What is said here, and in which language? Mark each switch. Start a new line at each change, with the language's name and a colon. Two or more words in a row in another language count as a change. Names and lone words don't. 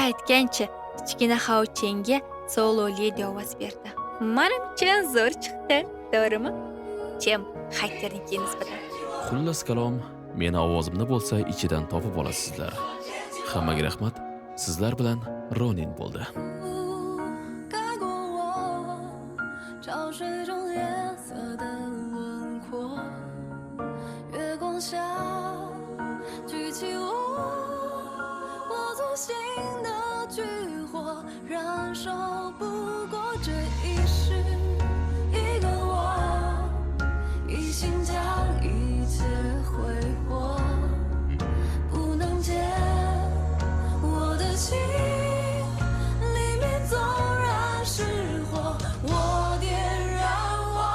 Uzbek: Aytgancha kichkina Hauchenga Solo Lady ovoz berdi. Menimcha zo'r chiqdi, to'g'rimi? Chem hakkernikiga nisbatan. Xullas kalom, meni ovozimni bo'lsa ichidan topib olasizlar. Hammaga rahmat. Sizlar bilan Ronin bo'ldi.
Chinese: 潮水中夜色的轮廓，月光下举起我粗心的炬火，燃烧不过这一世一个我，一心将一切挥霍，不能见我的心里面纵然是火，我点燃我。